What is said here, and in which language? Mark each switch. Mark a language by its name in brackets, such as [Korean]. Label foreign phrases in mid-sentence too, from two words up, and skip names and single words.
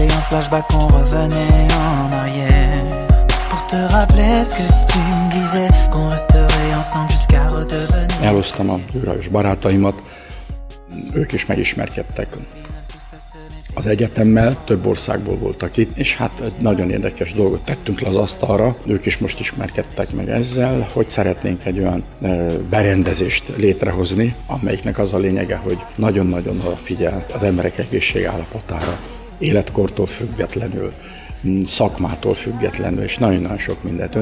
[French] flashback, on revenait en arrière pour te rappeler ce que tu me disais, qu'on resterait ensemble jusqu'à redevenir. [Hungarian] Elhoztam a űrhajós barátaimat, ők is megismerkedtek az egyetemmel, több országból voltak itt, és hát egy nagyon érdekes dolgot tettünk le az asztalra. Ők is most ismerkedtek meg ezzel, hogy szeretnénk egy olyan berendezést létrehozni, amelyiknek az a lényege, hogy nagyon-nagyon odafigyel az emberek egészségállapotára, életkortól függetlenül, szakmától függetlenül, és nagyon-nagyon sok mindentől.